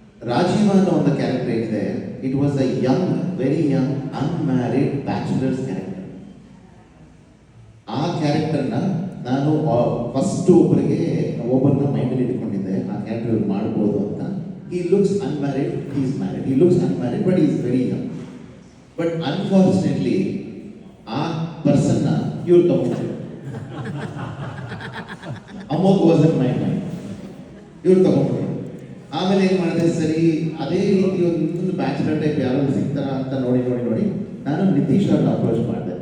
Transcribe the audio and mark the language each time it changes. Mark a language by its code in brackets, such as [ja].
[kn] ರಾಜೀವ ಅನ್ನೋ ಒಂದು ಕ್ಯಾರೆಕ್ಟರ್ ಏನಿದೆ, [en] It was a very young unmarried bachelors character. [kn] ಆ ಕ್ಯಾರೆಕ್ಟರ್ನ ನಾನು ಫಸ್ಟ್ ಒಬ್ಬರನ್ನ ಮೈಂಡಲ್ಲಿ ಇಟ್ಕೊಂಡಿದ್ದೆ, ಆ ಕ್ಯಾರೆಕ್ಟರ್ ಮಾಡ್ಬೋದು ಅಂತ. [en] He looks unmarried, he is married. He looks unmarried, but he is very young. But unfortunately, [kn] ಆ ಪರ್ಸನ್ನ ಇವ್ರು ತಗೊಂಡ್ರು. [en] Amogh was in my mind, [kn] ಇವ್ರು ತಗೊಂಡ್ರು. ಆಮೇಲೆ ಏನು ಮಾಡಿದೆ, ಸರಿ ಅದೇ ರೀತಿ ಒಂದು ಬ್ಯಾಚುಲರ್ ಟೈಪ್ ಯಾರು ಸಿಗ್ತಾರ ಅಂತ ನೋಡಿ ನಾನು ನಿತೀಶ್ ಅವ್ರನ್ನ ಅಪ್ರೋಚ್ ಮಾಡಿದೆ.